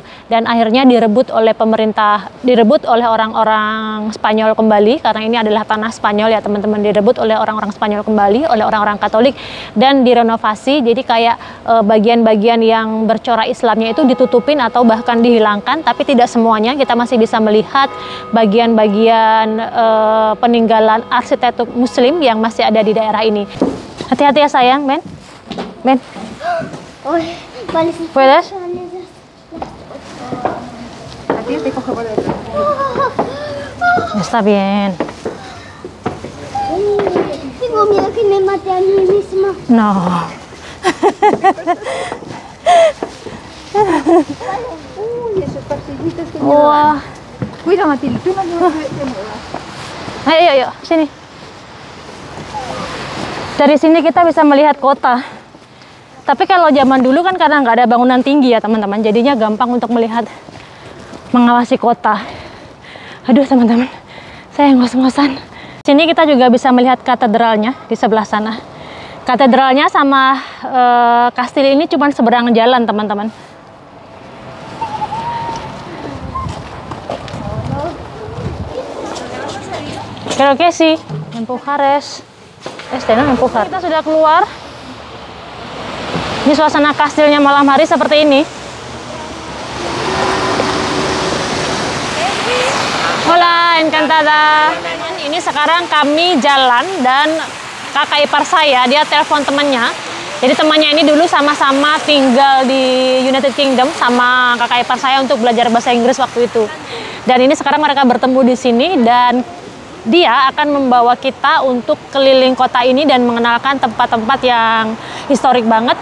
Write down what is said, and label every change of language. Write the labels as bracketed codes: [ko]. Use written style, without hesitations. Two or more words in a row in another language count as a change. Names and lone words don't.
[id] Dan akhirnya direbut oleh orang-orang Spanyol kembali, karena ini adalah tanah Spanyol ya teman-teman, direbut oleh orang-orang Spanyol kembali, oleh orang-orang Katolik, dan direnovasi. Jadi kayak bagian-bagian yang bercorak Islamnya itu ditutupin atau bahkan dihilangkan, tapi tidak semuanya. Kita masih bisa melihat bagian-bagian peninggalan arsitektur Muslim yang masih ada di daerah ini. Hati-hati ya sayang, Ben. [es] ¿Puedes? Está bien. Tengo miedo que me mate a mí misma. No. Uy, esos pasillitos que me [id] Wah. [es] Cuida, Matilde, tú no te muevas. [id] Ayo, sini. Dari sini kita bisa melihat kota. Tapi kalau zaman dulu kan karena nggak ada bangunan tinggi ya teman-teman, jadinya gampang untuk melihat, mengawasi kota. Aduh teman-teman, saya ngos-ngosan. Sini kita juga bisa melihat katedralnya di sebelah sana. Katedralnya sama kastil ini cuma seberang jalan teman-teman. [es] Creo que sí, empujares. No empujar. [id] Kita sudah keluar. Ini suasana kastilnya malam hari seperti ini. [es] Hola, encantada. [id] Ini sekarang kami jalan dan kakak ipar saya, dia telepon temannya. Jadi temannya ini dulu sama-sama tinggal di United Kingdom sama kakak ipar saya untuk belajar bahasa Inggris waktu itu. Dan ini sekarang mereka bertemu di sini dan dia akan membawa kita untuk keliling kota ini dan mengenalkan tempat-tempat yang historik banget.